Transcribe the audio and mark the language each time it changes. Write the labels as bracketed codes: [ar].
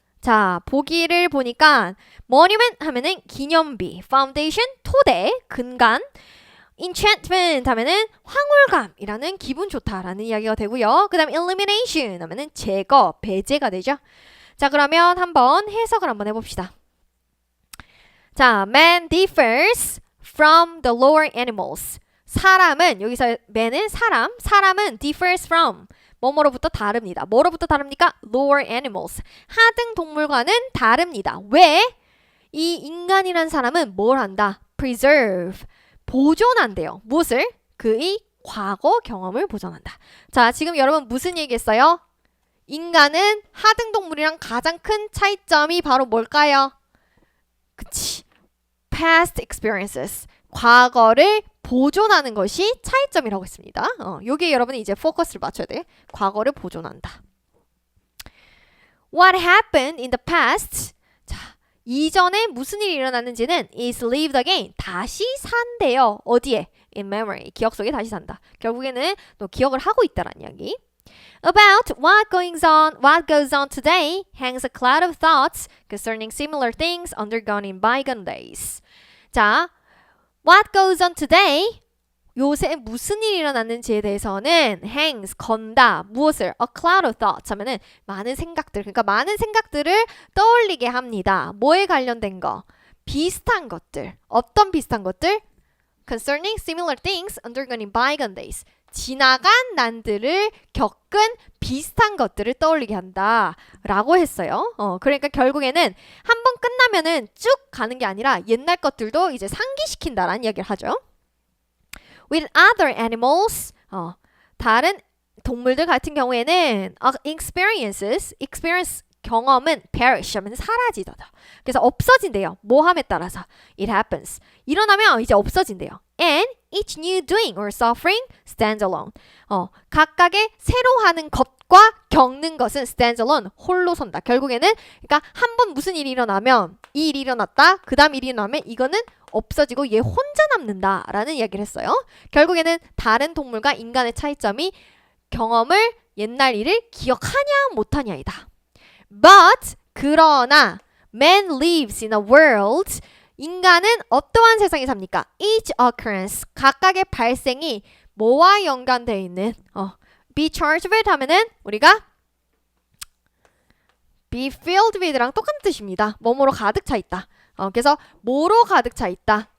[ko] 자, 보기를 보니까 monument 하면은 기념비, foundation, 토대, 근간, enchantment 하면은 황홀감이라는 기분 좋다라는 이야기가 되고요. 그 다음 elimination 하면은 제거, 배제가 되죠. 자, 그러면 한번 해석을 한번 해봅시다. 자, [en] man differs from the lower animals. [ko] 사람은, 여기서 man은 사람은 differs from 뭐뭐로부터 다릅니다. 뭐로부터 다릅니까? [en] lower animals. [ko] 하등 동물과는 다릅니다. 왜? 이 인간이란 사람은 뭘 한다? preserve. 보존한대요. 무엇을? 그의 과거 경험을 보존한다. 자, 지금 여러분 무슨 얘기했어요? 인간은 하등 동물이랑 가장 큰 차이점이 바로 뭘까요? 그치. [en] past experiences. [ko] 과거를 보존하는 것이 차이점이라고 했습니다. 여기에 여러분이 이제 포커스를 맞춰야 돼. 과거를 보존한다. [en] What happened in the past? [ko] 자, 이전에 무슨 일이 일어났는지는 [en] is lived again. [ko] 다시 산대요. 어디에? [en] In memory. [ko] 기억 속에 다시 산다. 결국에는 또 기억을 하고 있다라는 이야기. [en] About what goes on today hangs a cloud of thoughts concerning similar things undergone in bygone days. [ko] 자, [en] what goes on today? [ko] 요새 무슨 일이 일어났는지에 대해서는 hangs, 건다. 무엇을? [en] A cloud of thoughts [ko] 하면은 많은 생각들. 그러니까 많은 생각들을 떠올리게 합니다. 뭐에 관련된 거? 비슷한 것들. 어떤 비슷한 것들? [en] Concerning similar things undergone in bygone days. [ko] 지나간 난들을 겪은 비슷한 것들을 떠올리게 한다 라고 했어요. 그러니까 결국에는 한 번 끝나면은 쭉 가는 게 아니라 옛날 것들도 이제 상기시킨다라는 이야기를 하죠. [en] With other animals, [ko] 다른 동물들 같은 경우에는 experience 경험은 perish 하면 사라지다. 그래서 없어진대요. 뭐함에 따라서. [en] It happens. [ko] 일어나면 이제 없어진대요. [en] And each new doing or suffering stands alone. [ko] 각각의 새로 하는 것과 겪는 것은 [en] stands alone. [ko] 홀로 선다. 결국에는 그러니까 한 번 무슨 일이 일어나면 이 일이 일어났다. 그 다음 일이 일어나면 이거는 없어지고 얘 혼자 남는다라는 이야기를 했어요. 결국에는 다른 동물과 인간의 차이점이 경험을 옛날 일을 기억하냐 못하냐이다. [en] But [ko] 그러나 [en] man lives in a world. [ko] 인간은 어떠한 세상에 삽니까? [en] Each occurrence [ko] 각각의 발생이 뭐와 연관되어 있는 [en] be charged with [ko] 하면은 우리가 [en] be filled with [ko] 랑 똑같은 뜻입니다. 뭐뭐로 가득 차 있다. 그래서 뭐로 가득 차 있다.